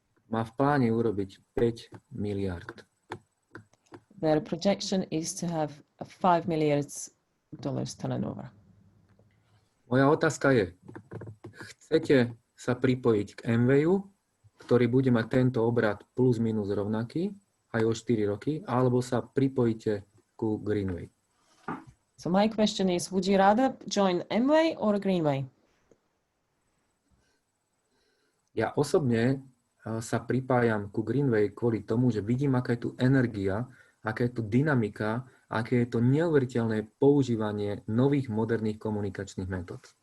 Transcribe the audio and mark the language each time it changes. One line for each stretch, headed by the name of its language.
Slovak: má v pláne urobiť 5 miliard.
English: Their projection is to have a $5 million turnover.
Slovak: Moja otázka je, chcete sa pripojiť k Enwayu, ktorý bude mať tento obrad plus minus rovnaký aj o 4 roky, alebo sa pripojíte ku Greenway?
English: So my question is, would you rather join Enway or Greenway?
Slovak: Ja osobne sa pripájam ku Greenway kvôli tomu, že vidím, aká je tu energia, aká je tu dynamika, aké je to neuveriteľné používanie nových moderných komunikačných metód.